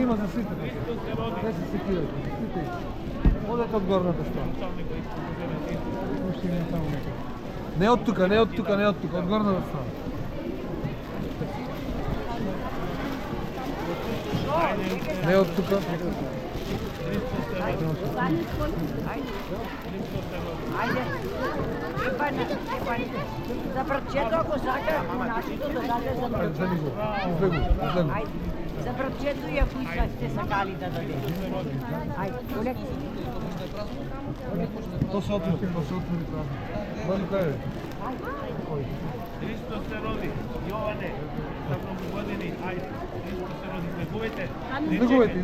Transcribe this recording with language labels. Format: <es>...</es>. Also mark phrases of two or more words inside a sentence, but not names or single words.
<mk>Има за сите. Не се секирајте, сите. Одете од горната страна. Не од тука, не од тука, не од тука, од горната страна. Не од тука. Ajde, za bratčeto ako saka, našето да даде за Ајде, вземи го, излегу. Ajde, za bratčeto и ако сте сакали да даде. Ajde, полека. То се отвори празно. Вали кај е? Христос се роди, Јоване, за многу години, ајде, Христос се роди, излегувате.</mk>